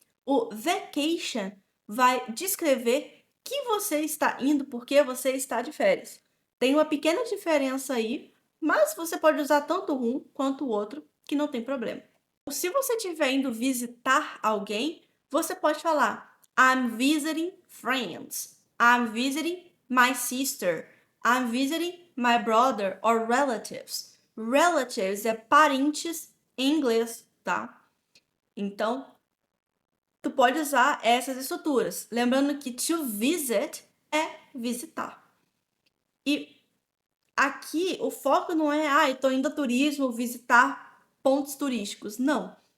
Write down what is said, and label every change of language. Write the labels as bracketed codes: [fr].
[pt] O vacation vai descrever que você está indo porque você está de férias. Tem uma pequena diferença aí, mas você pode usar tanto um quanto o outro, que não tem problema. Se você estiver indo visitar alguém, você pode falar [en] I'm visiting friends. I'm visiting my sister. I'm visiting my brother or relatives. [pt] Relatives é parentes em inglês, tá? Então, tu pode usar essas estruturas. Lembrando que to visit é visitar. E aqui o foco não é, eu tô indo a turismo, visitar pontos turísticos. Não.